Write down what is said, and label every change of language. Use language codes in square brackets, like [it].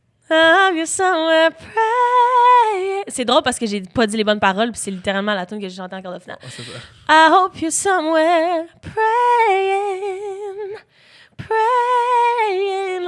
[en] Have you somewhere praying? [fr] C'est drôle parce que j'ai pas dit les bonnes paroles, puis c'est littéralement la tune que j'ai chantée en quart de finale. Ah, c'est ça. [en] I hope you're somewhere praying, praying.